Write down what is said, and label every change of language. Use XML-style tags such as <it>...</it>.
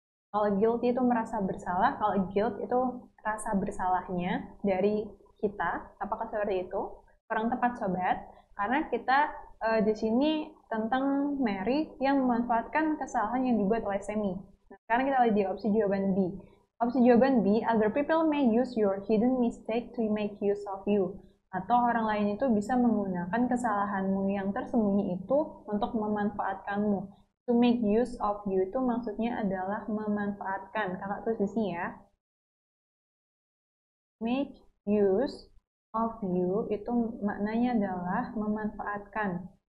<id>Kalau guilty itu merasa bersalah, kalau guilt itu rasa bersalahnya dari kita. Apakah seperti itu? Kurang tepat sobat, karena kita di sini tentang Mary yang memanfaatkan kesalahan yang dibuat oleh Sammy. Nah, sekarang kita lihat di opsi jawaban B. Opsi jawaban B,</id> <en>other people may use your hidden mistake to make use of you.</en> <id>Atau orang lain itu bisa menggunakan kesalahanmu yang tersembunyi itu untuk memanfaatkanmu.</id> <en>To make use of you</en> <id>itu maksudnya adalah memanfaatkan. Kakak tulis di sini ya.</id> <en>Make use of you</en> <id>itu maknanya adalah memanfaatkan.</id>